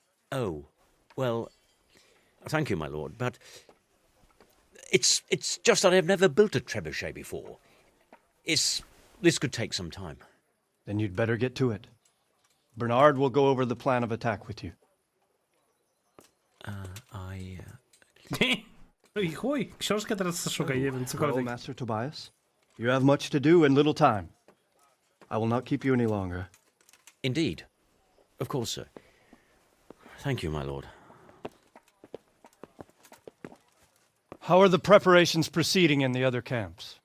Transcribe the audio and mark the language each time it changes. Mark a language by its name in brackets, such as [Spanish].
[English] Oh, well, thank you, my lord, but it's just that I've never built a trebuchet before. This could take some time. Then you'd better get to it. Bernard will go over the plan of attack with you. [Polish] Oj chuj, książkę teraz szukaj, nie wiem, [English] Well, [Polish] cokolwiek. [English] Master Tobias, you have much to do and little time. I will not keep you any longer. Indeed. Of course, sir. Thank you, my lord. How are the preparations proceeding in the other camps?